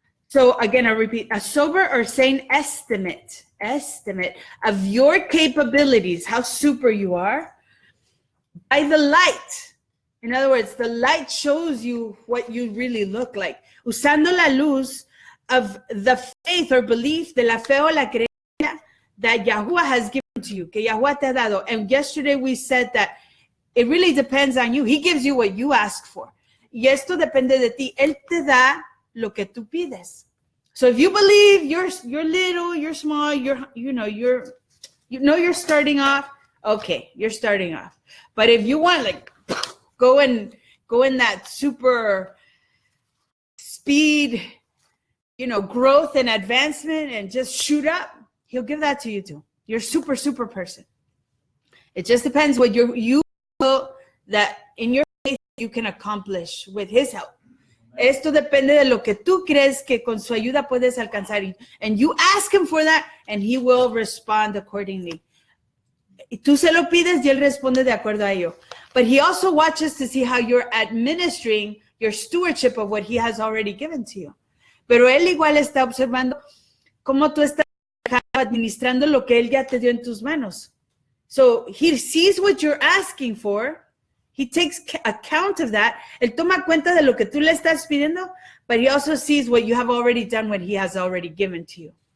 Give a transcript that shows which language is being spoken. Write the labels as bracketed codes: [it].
[en] So again, I'll repeat, a sober or sane estimate of your capabilities, how super you are, by the light. In other words, the light shows you what you really look like. [es] Usando la luz [en] of the faith or belief, [es] de la fe o la creencia [en] that Yahuwah has given to you, [es] que Yahuwah te ha dado. [en] And yesterday we said that it really depends on you. He gives you what you ask for. [es] Y esto depende de ti. Él te da lo que tú pides. [en] So if you believe you're little, you're small, you're starting off, okay, you're starting off. But if you want, like, go in that super speed, growth and advancement and just shoot up, he'll give that to you too. You're super person. It just depends what you feel that in your faith you can accomplish with his help. [es] Esto depende de lo que tú crees que con su ayuda puedes alcanzar. [en] And you ask him for that and he will respond accordingly. [es] Y tú se lo pides y él responde de acuerdo a ello. [en] But he also watches to see how you're administering your stewardship of what he has already given to you. [es] Pero él igual está observando cómo tú estás administrando lo que él ya te dio en tus manos. [en] So he sees what you're asking for. He takes account of that. [es] Él toma cuenta de lo que tú le estás pidiendo, [en] but he also sees what you have already done, what he has already given to you.